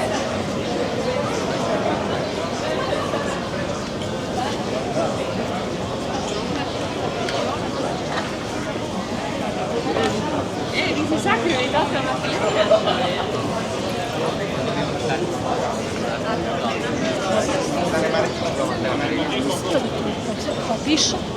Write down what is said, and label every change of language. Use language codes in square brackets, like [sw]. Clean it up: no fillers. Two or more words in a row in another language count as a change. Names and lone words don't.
[it] Mi sa che mi date una [sr] Piše.